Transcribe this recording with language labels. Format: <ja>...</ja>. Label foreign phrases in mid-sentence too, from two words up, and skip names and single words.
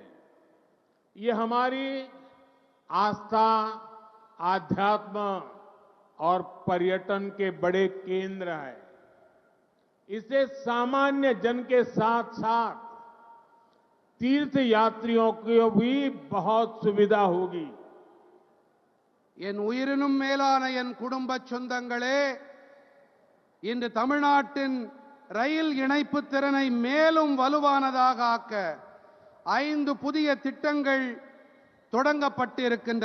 <hi>ये हमारी आस्था, आध्यात्म और पर्यटन के बड़े केंद्र हैं. इससे सामान्य जन के साथ साथ तीर्थ यात्रियों को भी बहुत सुविधा होगी.</hi> <ta>என் உயிரினும் மேலான என் குடும்ப சொந்தங்களே, இன்று தமிழ்நாட்டின் ரயில் இணைப்பு திறனை மேலும் வலுவானதாக ஆக்க 5 புதிய திட்டங்கள் தொடங்கப்பட்டு இருக்கின்றன.</ta>